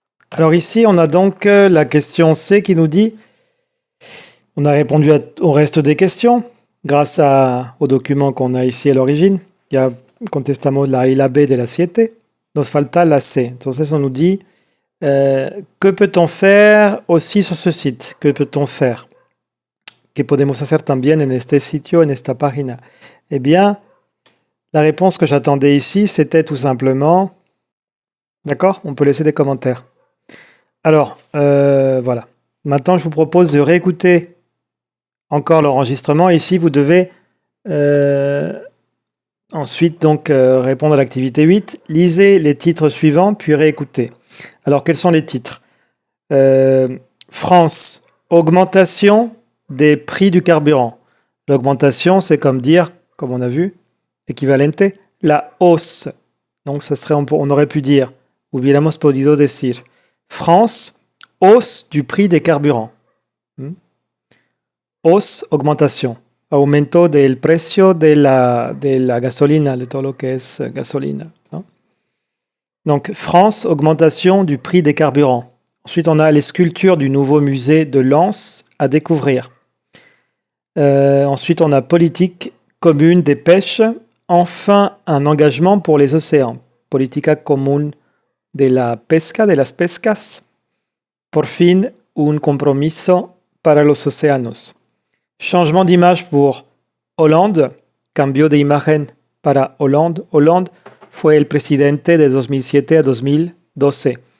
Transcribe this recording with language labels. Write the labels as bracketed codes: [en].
[fr] Alors ici, on a donc la question C qui nous dit, on a répondu au reste des questions grâce au document qu'on a ici à l'origine. [es] Ya contestamos la A y la B de la 7. Nos falta la C. Entonces, [fr] on nous dit, que peut-on faire aussi sur ce site? Que peut-on faire? [es] ¿Qué podemos hacer también en este sitio, en esta página? [fr] Eh bien, la réponse que j'attendais ici, c'était tout simplement... D'accord? On peut laisser des commentaires. Alors, voilà. Maintenant, je vous propose de réécouter encore l'enregistrement. Ici, vous devez ensuite donc répondre à l'activité 8. Lisez les titres suivants, puis réécoutez. Alors, quels sont les titres? France, augmentation des prix du carburant. L'augmentation, c'est comme dire, comme on a vu, équivalente, la hausse. Donc, ça serait, on aurait pu dire, [es] hubiéramos podido decir, [fr] France, hausse du prix des carburants. Hausse, augmentation. [es] aumento del precio de la gasolina, de todo lo que es gasolina, ¿no? [fr] Donc, France, augmentation du prix des carburants. Ensuite, on a les sculptures du nouveau musée de Lens à découvrir. Ensuite, on a politique commune des pêches. Enfin, un engagement pour les océans. [es] Política común de la pesca, de las pescas. Por fin, un compromiso para los océanos. [fr] Changement d'image pour Hollande. [es] Cambio de imagen para Hollande. Hollande fue el presidente de 2007 a 2012.